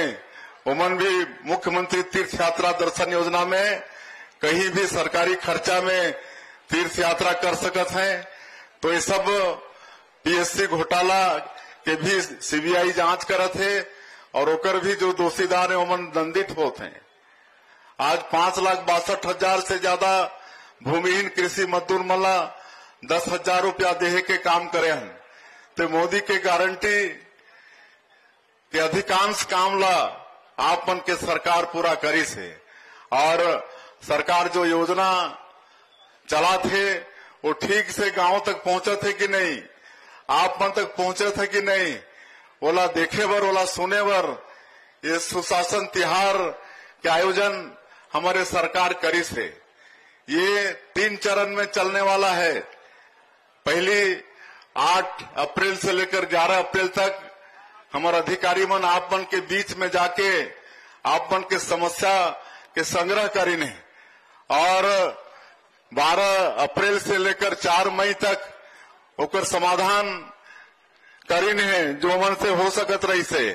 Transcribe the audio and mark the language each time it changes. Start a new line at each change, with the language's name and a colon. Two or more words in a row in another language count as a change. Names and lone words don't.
Chhattisgarhi: उमन भी मुख्यमंत्री तीर्थ यात्रा दर्शन योजना में कहीं भी सरकारी खर्चा में तीर्थ यात्रा कर सकत हैं। तो ये सब पीएससी घोटाला के भी सीबीआई जांच करत है और ओकर भी जो दोषीदार है उमन दंडित होते हैं। आज 5,62,000 से ज्यादा भूमिहीन कृषि मजदूर मला 10,000 रुपया देहे के काम करे हैं। तो मोदी के गारंटी के अधिकांश काम ला आप मन के सरकार पूरा करी से। और सरकार जो योजना चला थे वो ठीक से गांव तक पहुंचे थे कि नहीं, आप मन तक पहुंचे थे कि नहीं, ओला देखे बर, ओला सुने बर ये सुशासन तिहार के आयोजन हमारे सरकार करी से। ये 3 चरण में चलने वाला है। पहली 8 अप्रैल से लेकर 11 अप्रैल तक हमारे अधिकारी मन आप मन के बीच में जाके आप मन के समस्या के संग्रह करीने और 12 अप्रैल से लेकर 4 मई तक ओकर समाधान करीने है जो मन से हो सकत रही से।